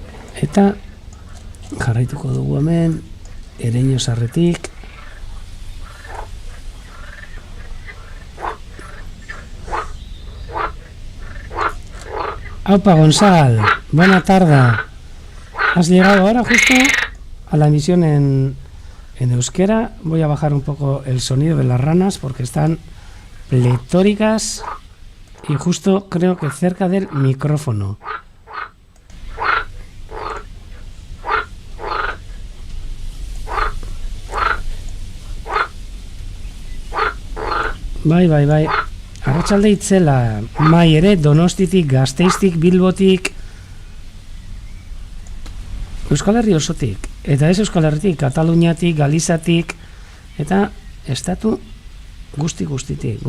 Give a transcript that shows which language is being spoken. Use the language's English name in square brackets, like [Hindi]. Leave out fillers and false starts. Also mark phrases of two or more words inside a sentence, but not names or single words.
[Basque] Eta jarraituko dugu hemen Ereño Sarretik. Aupa Gonzal, [Spanish] buena tarde. Has llegado ahora justo a la emisión en euskera. Voy a bajar un poco el sonido de las ranas porque están pletóricas y justo creo que cerca del micrófono. [Basque] Bai. Arratsalde itzela, mai ere Donostitik, Gasteiztik, Bilbotik, Euskal Herri osotik, eta ez Euskal Herritik, Kataluniatik, Galizatik, eta estatu guztitik.